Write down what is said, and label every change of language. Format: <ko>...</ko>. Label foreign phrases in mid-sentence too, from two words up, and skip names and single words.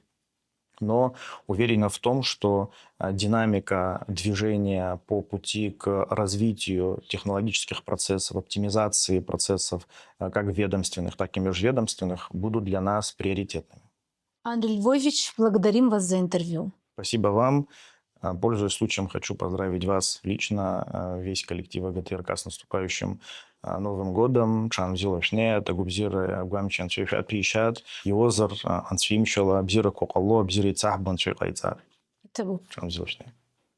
<ru>Но уверена в том, что динамика движения по пути к развитию технологических процессов, оптимизации процессов как ведомственных, так и межведомственных будут для нас приоритетными. Андрей Львович, благодарим вас за интервью. Спасибо вам. Пользуясь случаем, хочу поздравить вас лично, весь коллектив АГТРК с наступающим Новым годом. Чанзилашне, Тагубзир, Гуамчан, Шейхат, Пришат, Йозер, Ансвимшала, Абзира Коколо, Абзири Цахбан, Шейхайцар. Это был Чанзилашне.</ru>